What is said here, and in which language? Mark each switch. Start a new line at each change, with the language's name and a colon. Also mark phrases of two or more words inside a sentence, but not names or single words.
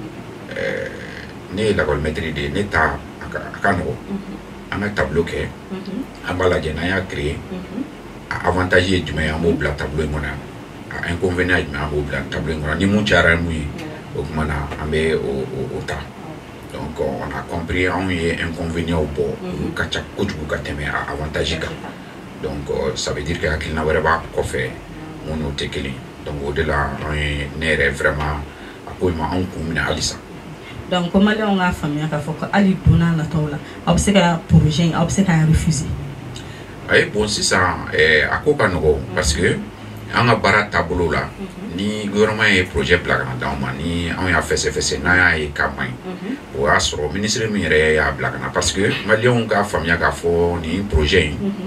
Bambara: ne ye lakɔli maître de ye ne ta a ka nɔgɔn an ka tableau kɛ an b'a lajɛ n'an y'a créer a avantage ye jumɛn ye an b'o bila tableau in kɔnɔ a inconvénient ye jumɛn an b'o bila tableau in kɔnɔ ni mun cayara mun ye o tuma na an bɛ o ta
French: donc on a compris
Bambara: anw ye inconvénients bɔ olu ka ca kojugu ka tɛmɛ a avantage kan
French: donc ça veut dire que
Bambara: hakilina wɛrɛ b'a kɔfɛ mun n'o tɛ kelen donc o de la an ye ne yɛrɛ vraiment a ko in ma anw kun minɛ halisa donc ko maliyɛnw k'a faamuya k'a fɔ ko hali don n'a nataw la aw bɛ se ka projet in aw bɛ se k'a refuser ayi bon sisan a ko ka nɔgɔn
French: parce que
Bambara: an ka baara taabolo la ni gouvernement ye projet bila ka na d'anw ma ni anw y'a fɛsɛfɛsɛ n'an y'a ye k'a man ɲi o y'a sɔrɔ ministre min yɛrɛ y'a bila ka na
French: parce que
Bambara: maliyɛnw k'a faamuya k'a fɔ nin projet in